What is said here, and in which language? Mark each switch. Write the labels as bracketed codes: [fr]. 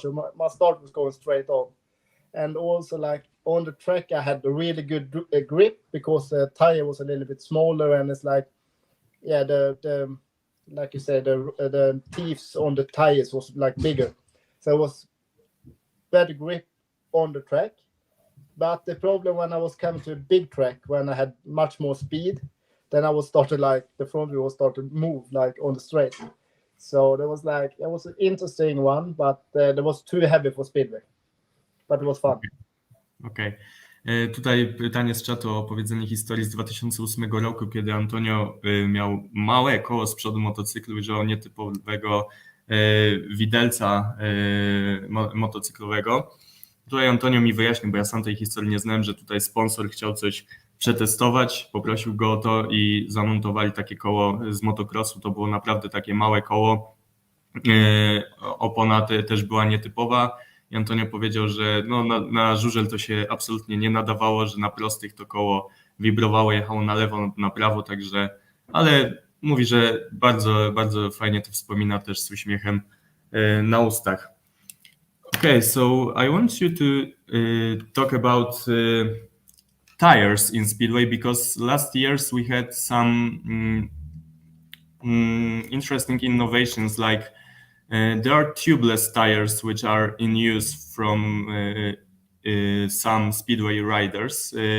[en] So my start was going straight on. And also like on the track, I had a really good grip because the tire was a little bit smaller, and it's like, yeah, the like you said, the teeth on the tires was like bigger, so it was better grip on the track. But the problem when I was coming to a big track, when I had much more speed, then I was started like the front wheel was started to move like on the straight. So there was like, it was an interesting one, but it was too heavy for Speedway. But it was fun. [pl] Okej. Tutaj pytanie z czatu o opowiedzenie historii z 2008 roku, kiedy Antonio miał małe koło z przodu motocyklu, używał nietypowego widelca motocyklowego. Tutaj Antonio mi wyjaśnił, bo ja sam tej historii nie znałem, że tutaj sponsor chciał coś przetestować, poprosił go o to i zamontowali takie koło z motocrossu. To było naprawdę takie małe koło. Opona też była nietypowa. I Antonio powiedział, że no, na żużel to się absolutnie nie nadawało, że na prostych to koło wibrowało, jechało na lewo, na prawo, także, ale mówi, że bardzo, bardzo fajnie to wspomina też z uśmiechem na ustach. [en] Okay, so I want you to talk about tires in Speedway, because last years we had some interesting innovations, like there are tubeless tires which are in use from some Speedway riders.